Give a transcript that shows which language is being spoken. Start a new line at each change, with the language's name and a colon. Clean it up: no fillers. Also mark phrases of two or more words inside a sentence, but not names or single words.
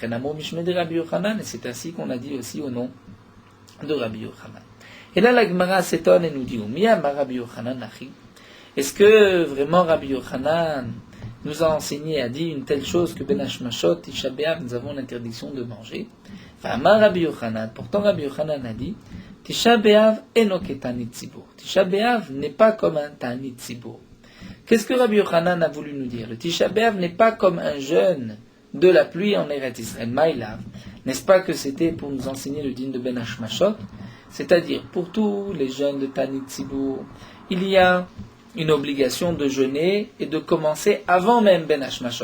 French: Et c'est ainsi qu'on a dit aussi au nom de Rabbi Yochanan. Et là, la Gemara s'étonne et nous dit, Rabbi Yochanan Achi. Est-ce que vraiment Rabbi Yochanan nous a enseigné, a dit une telle chose que
Hebrew: בין השמשות,
French: Tisha B'Av, nous avons l'interdiction de manger? Enfin, Rabbi Yochanan, pourtant Rabbi Yochanan a dit,
Hebrew: תשעה באב אינה כתענית ציבור.
French: Tisha B'Av n'est pas comme un
Hebrew: תענית ציבור.
French: Qu'est-ce que Rabbi Yochanan a voulu nous dire? Le Tisha B'Av n'est pas comme un jeûne de la pluie en Eretz Israël.
Hebrew: מאי לאו.
French: N'est-ce pas que c'était pour nous enseigner le dîn de
Hebrew: בין השמשות?
French: C'est-à-dire, pour tous les jeûnes de
Hebrew: תענית ציבור,
French: il y a une obligation de jeûner et de commencer avant même
Hebrew: בין השמשות.